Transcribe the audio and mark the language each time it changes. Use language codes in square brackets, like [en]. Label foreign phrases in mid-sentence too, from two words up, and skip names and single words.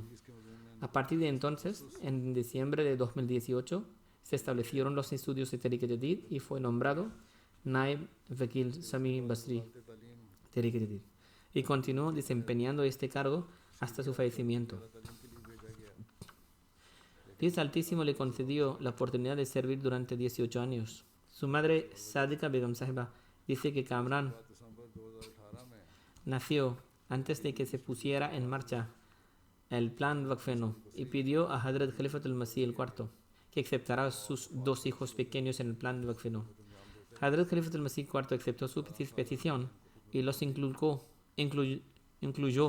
[es] A partir de entonces, en diciembre de 2018, se establecieron los estudios de Tehrik Jadid y fue nombrado Naib Vakil Sami Basri Tehrik Jadid y continuó desempeñando este cargo hasta su fallecimiento. Dios Altísimo le concedió la oportunidad de servir durante 18 años. Su madre, Sadika Begum Sahiba, dice que Kamran [ur] دسمبر 2018 میں [es] nació antes de que se pusiera en marcha el plan Wakfeno y pidió a Hadrat Khalifatul Masih IV que aceptara a sus dos hijos pequeños en el plan Wakfeno. Hadrat Khalifatul Masih IV aceptó su petición y los incluyó.